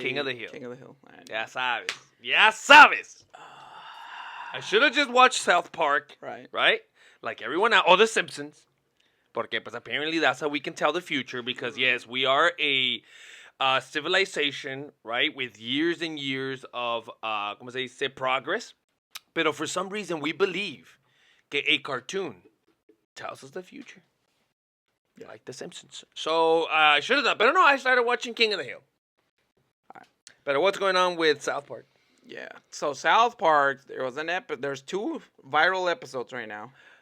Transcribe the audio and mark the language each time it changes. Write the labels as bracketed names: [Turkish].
[English] King of the Hill. [Spanish] Ya sabes. Ya sabes. [English] I should have just watched South Park. Right? Like everyone else. Oh, The Simpsons. [Spanish] Porque pues [English] apparently that's how we can tell the future because yes, we are a civilization, right? With years and years of, [Spanish] ¿cómo se dice? [English] Progress. Pero for some reason we believe que a cartoon tells us the future. Yeah. Like The Simpsons. So I should have done. But no, I started watching King of the Hill. All right. But what's going on with South Park? Yeah. So South Park, there's 2 viral episodes right now.